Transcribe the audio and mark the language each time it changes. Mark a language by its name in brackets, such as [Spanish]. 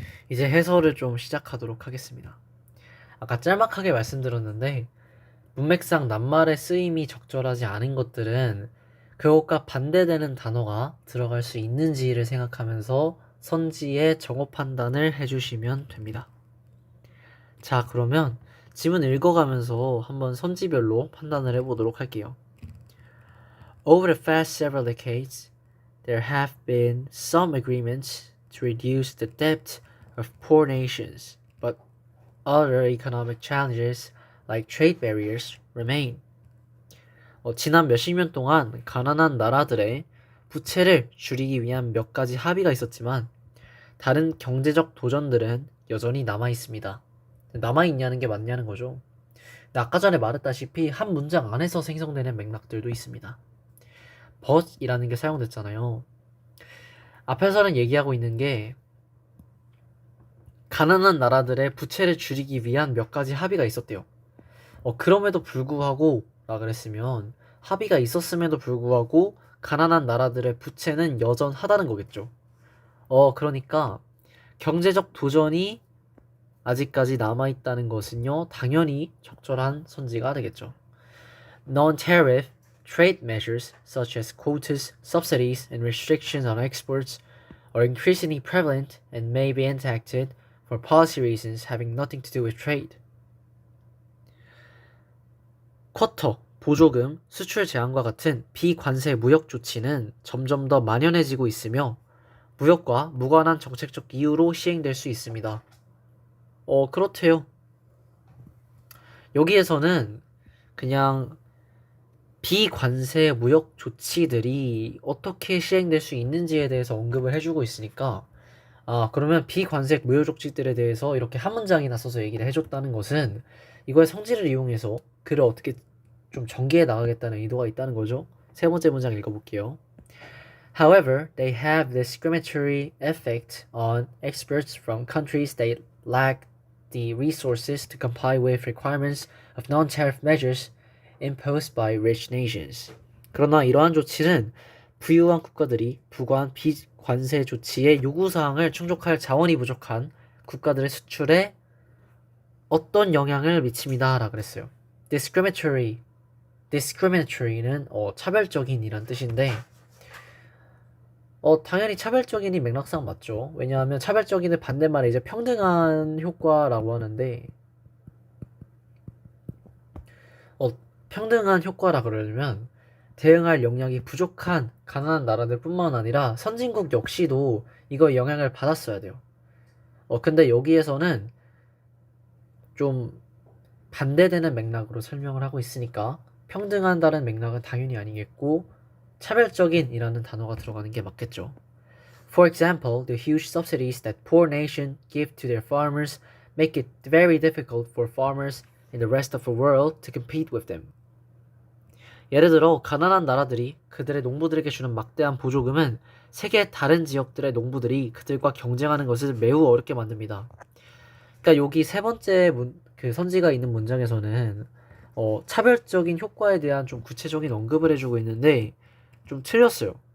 [Korean] 이제 해설을 좀 시작하도록 하겠습니다. 아까 짤막하게 말씀드렸는데, 문맥상 낱말의 쓰임이 적절하지 않은 것들은 그것과 반대되는 단어가 들어갈 수 있는지를 생각하면서 선지의 정어 판단을 해주시면 됩니다. 자, 그러면 지문 읽어가면서 한번 선지별로 판단을 해보도록 할게요. [English] Over the past several decades, there have been some agreements to reduce the debt of poor nations, but other economic challenges like trade barriers remain. [Korean] 지난 몇십 년 동안 가난한 나라들의 부채를 줄이기 위한 몇 가지 합의가 있었지만 다른 경제적 도전들은 여전히 남아 있습니다. 남아 있냐는 게 맞냐는 거죠. 근데 아까 전에 말했다시피 한 문장 안에서 생성되는 맥락들도 있습니다. but이라는 게 사용됐잖아요. 앞에서는 얘기하고 있는 게 가난한 나라들의 부채를 줄이기 위한 몇 가지 합의가 있었대요. 그럼에도 불구하고 라 그랬으면 합의가 있었음에도 불구하고 가난한 나라들의 부채는 여전하다는 거겠죠. 그러니까 경제적 도전이 아직까지 남아있다는 것은요, 당연히 적절한 선지가 되겠죠. [English] Non-tariff trade measures such as quotas, subsidies, and restrictions on exports are increasingly prevalent and may be enacted for policy reasons having nothing to do with trade. [Korean] 쿼터, 보조금, 수출 제한과 같은 비관세 무역 조치는 점점 더 만연해지고 있으며 무역과 무관한 정책적 이유로 시행될 수 있습니다. 그렇대요. 여기에서는 그냥 비관세 무역 조치들이 어떻게 시행될 수 있는지에 대해서 언급을 해주고 있으니까 그러면 비관세 무역 조치들에 대해서 이렇게 한 문장이나 써서 얘기를 해줬다는 것은 이거의 성질을 이용해서 글을 어떻게 좀 전개해 나가겠다는 의도가 있다는 거죠. 세 번째 문장 읽어볼게요. [English] However, they have discriminatory effect on exports from countries that lack the resources to comply with requirements of non-tariff measures imposed by rich nations. [Korean] 그러나 이러한 조치는 부유한 국가들이 부관 비관세 조치의 요구사항을 충족할 자원이 부족한 국가들의 수출에 어떤 영향을 미칩니다. 라고 그랬어요. discriminatory는 차별적인 이란 뜻인데 당연히 차별적인이 맥락상 맞죠. 왜냐하면 차별적인의 반대말이 이제 평등한 효과라고 하는데 평등한 효과라 그러려면 대응할 역량이 부족한 가난한 나라들 뿐만 아니라 선진국 역시도 이거에 영향을 받았어야 돼요. 근데 여기에서는 좀 반대되는 맥락으로 설명을 하고 있으니까 평등한다는 맥락은 당연히 아니겠고 차별적인이라는 단어가 들어가는 게 맞겠죠. [English] For example, the huge subsidies that poor nations give to their farmers make it very difficult for farmers in the rest of the world to compete with them. [Korean] 예를 들어 가난한 나라들이 그들의 농부들에게 주는 막대한 보조금은 세계 다른 지역들의 농부들이 그들과 경쟁하는 것을 매우 어렵게 만듭니다. 그러니까 여기 세 번째 그 선지가 있는 문장에서는 차별적인 효과에 대한 좀 구체적인 언급을 해주고 있는데 좀 틀렸어요.